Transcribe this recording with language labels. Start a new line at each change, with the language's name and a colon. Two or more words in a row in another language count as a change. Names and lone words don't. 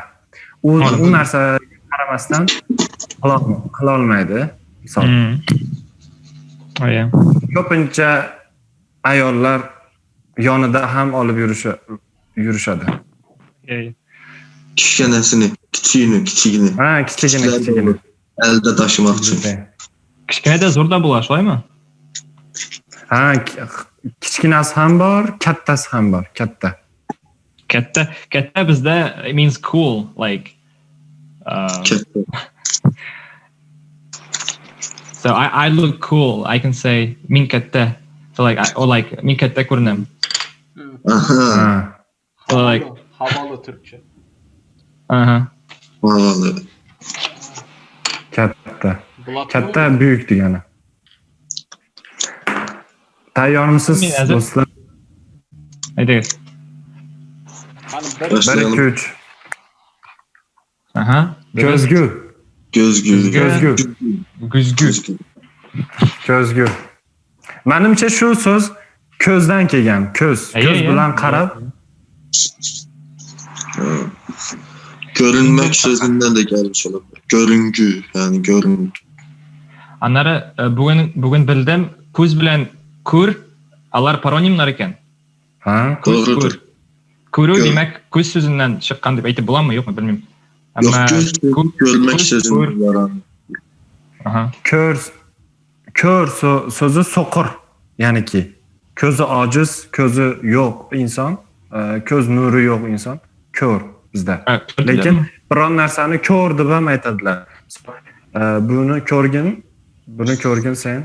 Uzbek: U narsaga qaramasdan qila olmaydi. Misol. Ko'pincha ayollar yonida ham olib yurishadi. Kichkinasini, kichigini. Ha, kichigini.
Turkish: Elde taşımak için.
Uzbek: Kichkina da zo'rda bo'lar, shuymi? Ha, kichkinasi ham bor, kattasi ham bor, katta. Katta bizda
English: it means cool, like
Uzbek: Katta.
English: So I look cool. I can say
Uzbek: min katta.
English: So like
Uzbek: min katta ko'rinaman. Aha.
English: So like
Turkish: havalı Türkçe. Havalı.
Uzbek: Katta büyük degani. Tayyormisiz do'stlar? Aytasiz. Bir kuch. Aha. Ko'zgu. Menimcha shu so'z ko'zdan kelgan. Ko'z bilan qarab.
Turkish: Görünmek sözünden de gelmiş olabilir. Görüngü, yani görün. Anları bugün bildim.
Uzbek: Ko'z bilan ko'r, ular paronimlar ekan. Ha,
Turkish: Doğrudur.
Uzbek: Ko'ruv demak ko'z so'zidan chiqqan deb aytib bo'ladimi, yo'qmi bilmayman.
Turkish: Yok, görmek sözünden var.
Uzbek: Aha. Ko'r so'zi so'qir, ya'niki ko'zi ojiz, ko'zi yo'q inson, ko'z nuri yo'q inson, ko'r bizda. Lekin biron narsani ko'r deb ham aytadilar. Buni ko'rgin sen.